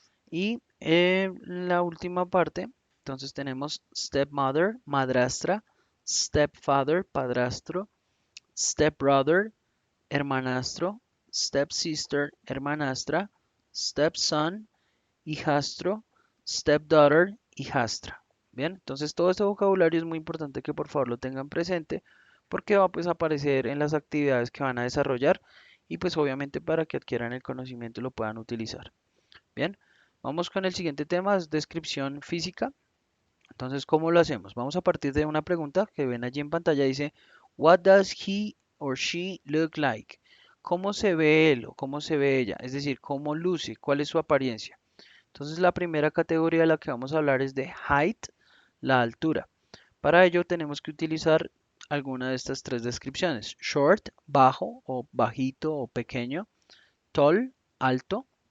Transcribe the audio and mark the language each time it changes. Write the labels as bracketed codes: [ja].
[es] Y la última parte, entonces tenemos stepmother, madrastra, stepfather, padrastro, stepbrother, hermanastro, stepsister, hermanastra, stepson, hijastro, stepdaughter, hijastra. Bien, entonces todo este vocabulario es muy importante que por favor lo tengan presente porque va pues a aparecer en las actividades que van a desarrollar y pues obviamente para que adquieran el conocimiento y lo puedan utilizar. Bien, vamos con el siguiente tema, es descripción física. Entonces, ¿cómo lo hacemos? Vamos a partir de una pregunta que ven allí en pantalla. [en] Dice, What does he or she look like? [es] ¿Cómo se ve él o cómo se ve ella? Es decir, ¿cómo luce? ¿Cuál es su apariencia? Entonces, la primera categoría de la que vamos a hablar es de height, la altura. Para ello tenemos que utilizar alguna de estas tres descripciones. Short, bajo o bajito o pequeño. Tall, alto.